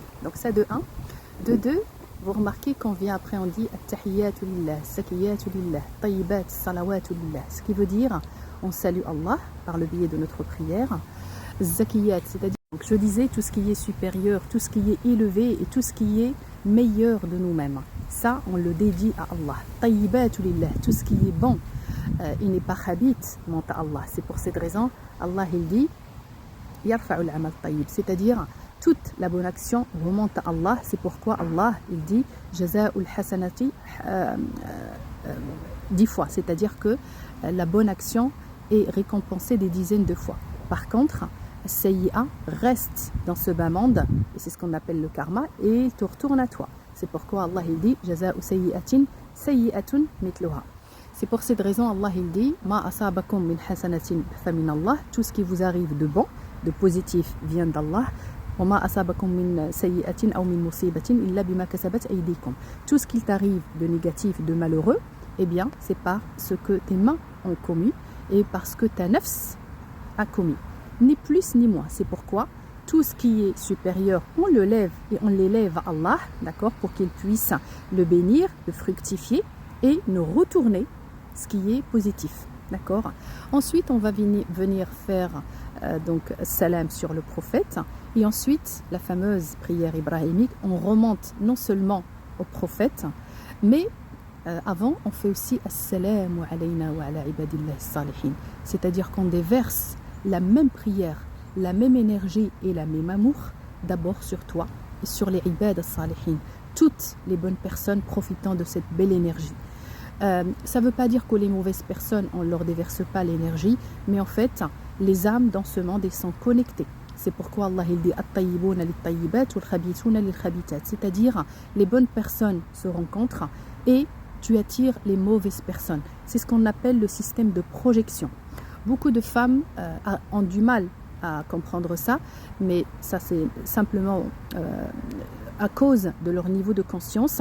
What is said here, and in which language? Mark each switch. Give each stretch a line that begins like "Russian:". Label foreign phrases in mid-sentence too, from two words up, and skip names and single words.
French: Donc ça de 1. De 2, vous remarquez qu'on vient après, on dit
Arabic: التحيات لله زاكيات لله طيبات صلوات لله.
French: Ce qui veut dire, on salue Allah par le biais de notre prière. Zakiyat, c'est-à-dire, donc je disais, tout ce qui est supérieur, tout ce qui est élevé et tout ce qui est meilleur de nous-mêmes. Ça, on le dédie à Allah.
Arabic: طيبات لله,
French: tout ce qui est bon, il n'est pas habit, monte à Allah. C'est pour cette raison, Allah il dit
Arabic: يرفع العمل الطيب,
French: c'est-à-dire toute la bonne action remonte à Allah. C'est pourquoi Allah il dit
Arabic: جزاء الحسنة
French: 10 fois, c'est-à-dire que la bonne action est récompensée des dizaines de fois. Par contre, Sayyi'a reste dans ce bas monde, et c'est ce qu'on appelle le karma, et te retourne à toi. C'est pourquoi Allah il dit
Arabic: جزاء سيئة سيئة مثلها.
French: C'est pour cette raison Allah il dit
Arabic: ما أصابكم من حسنة فمن الله,
French: tout ce qui vous arrive de bon, de positif vient d'Allah.
Arabic: وما أصابكم من سيئة أو من مصيبة إلا بما كسبت أيديكم.
French: Tout ce qui t'arrive de négatif, de malheureux, eh bien c'est par ce que tes mains ont commis et parce que ta nafs a commis. Ni plus ni moins. C'est pourquoi tout ce qui est supérieur, on le lève et on l'élève à Allah, d'accord, pour qu'il puisse le bénir, le fructifier et nous retourner ce qui est positif, d'accord. Ensuite, on va venir faire donc salam sur le prophète et ensuite la fameuse prière ibrahimique. On remonte non seulement au prophète, mais avant, on fait aussi
Arabic: السلام علينا وعلى عباد الله الصالحين,
French: c'est-à-dire qu'on déverse la même prière, la même énergie et la même amour d'abord sur toi et sur les
Arabic: عباد صالحين,
French: toutes les bonnes personnes profitant de cette belle énergie. Ça ne veut pas dire que les mauvaises personnes, on ne leur déverse pas l'énergie, mais en fait, les âmes dans ce monde, elles sont connectées. C'est pourquoi Allah il dit
Arabic: الطيبون للطيبات والخبيثون للخبيثات,
French: c'est-à-dire les bonnes personnes se rencontrent et tu attires les mauvaises personnes. C'est ce qu'on appelle le système de projection. Beaucoup de femmes ont du mal à comprendre ça, mais ça c'est simplement à cause de leur niveau de conscience.